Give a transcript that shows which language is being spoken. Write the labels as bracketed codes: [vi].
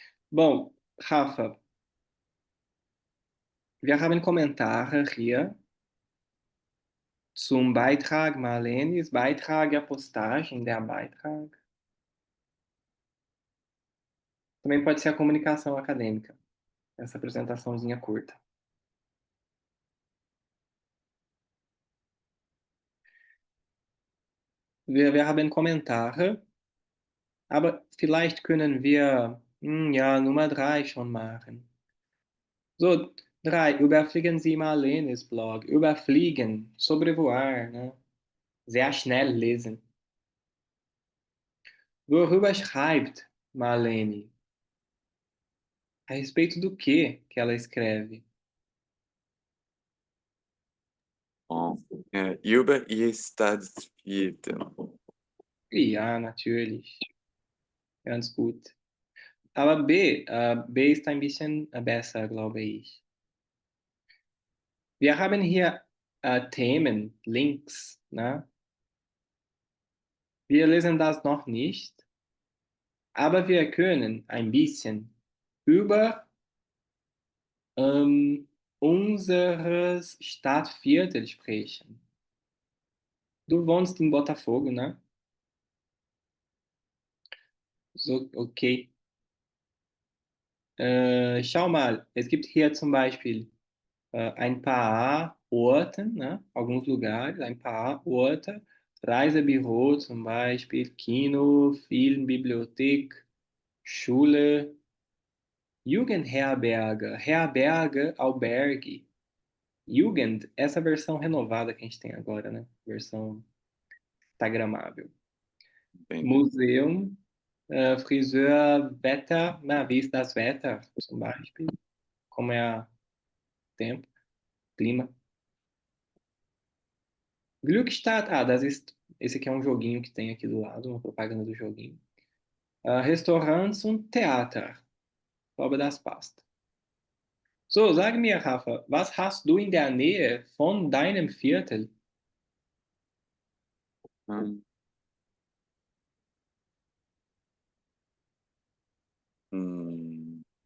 [de] Bom, Rafa, wir haben Kommentare hier zum Beitrag Marlenes. [pt] Beitrag é a postagem, der Beitrag. Também pode ser a comunicação acadêmica, essa apresentaçãozinha curta. [de] Wir haben Kommentare, aber vielleicht können wir ja, Nummer 3 schon machen. So, 3. Überfliegen Sie Marlenes Blog. Überfliegen, [pt] sobrevoar, né? [de] Sehr schnell lesen. Worüber schreibt Marlene? [pt] A respeito do que ela escreve? [de] Bom, über ihr Staatsviertel. Ja, natürlich. Ganz gut. Aber B, B ist ein bisschen besser, glaube ich. Wir haben hier Themen, Links. Ne? Wir lesen das noch nicht, aber wir können ein bisschen über unseres Stadtviertel sprechen. Du wohnst in Botafogo, ne? So, okay. Schau mal, es gibt hier zum Beispiel ein paar Orte, ne? [pt] Alguns lugares, [de] ein paar Orte, Reisebüro zum Beispiel, Kino, Film, Bibliothek, Schule, Jugendherberge, Herberge, Albergue. [pt] Jugend, essa versão renovada que a gente tem agora, né? Versão instagramável. Entendi. [de] Museum, Friseur, Wetter, na, wie ist das Wetter, zum Beispiel? [pt] Como é o tempo, clima? Glückstadt, [de] das ist, [pt] esse aqui é um joguinho que tem aqui do lado, uma propaganda do joguinho. [de] Restaurants und Theater, Glaube das passt. So, sag mir, Rafa, was hast du in der Nähe von deinem Viertel? Hum, hum.